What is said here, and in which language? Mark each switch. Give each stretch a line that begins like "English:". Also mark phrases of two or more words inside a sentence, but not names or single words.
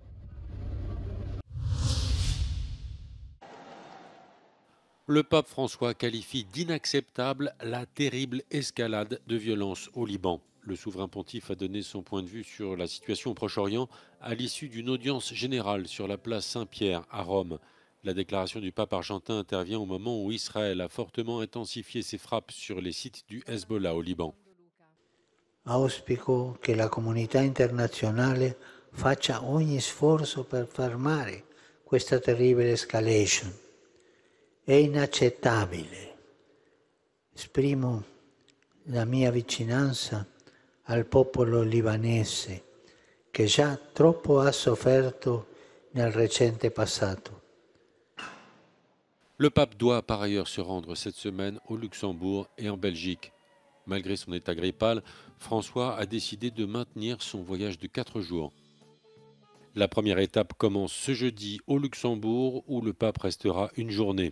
French: Le pape François qualifie d'inacceptable la terrible escalade de violence au Liban. Le souverain pontife a donné son point de vue sur la situation au Proche-Orient à l'issue d'une audience générale sur la place Saint-Pierre à Rome. La déclaration du pape argentin intervient au moment où Israël a fortement intensifié ses frappes sur les sites du Hezbollah au Liban.
Italian: Auspico che la comunità internazionale faccia ogni sforzo per fermare questa terribile escalation. È inaccettabile. Esprimo la mia vicinanza al popolo libanese che già troppo ha sofferto nel recente passato.
French: Le pape doit par ailleurs se rendre cette semaine au Luxembourg et en Belgique. Malgré son état grippal, François a décidé de maintenir son voyage de 4 jours. La première étape commence ce jeudi au Luxembourg où le pape restera une journée.